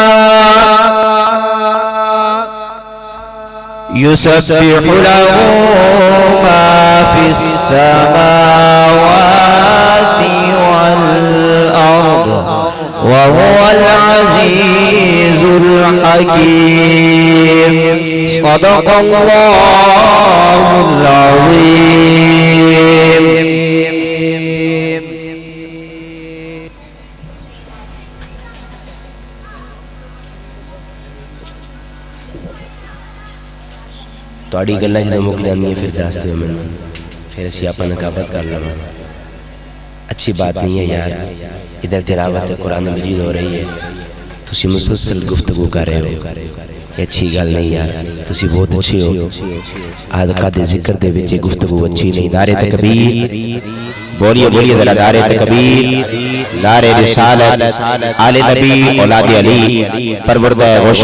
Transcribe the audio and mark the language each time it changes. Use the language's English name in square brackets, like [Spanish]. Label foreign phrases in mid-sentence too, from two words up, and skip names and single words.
[Arabic] يسبح له ما في السماوات والأرض وهو العزيز الحكيم صدق الله العظيم [Punjabi] تواڈی گلاں جدوں مک جاندیاں پھر دس دیو مینوں پھر اسی آپاں نقابت کر لواں اچھی [Urdu] بات نہیں ہے یار ادھر تلاوت قرآن مجید ہو رہی ہے [Punjabi] تسی مسلسل گفتگو کر رہے ہو یہ اچھی گل نہیں یار تسی بہت اچھی ہو آدھکا دے ذکر دے وچ گفتگو اچھی نہیں نعرے تکبیر بولیے بولیے ذرا نعرے تکبیر نعرے رسالت آل نبی اولاد علی پروردہ غوث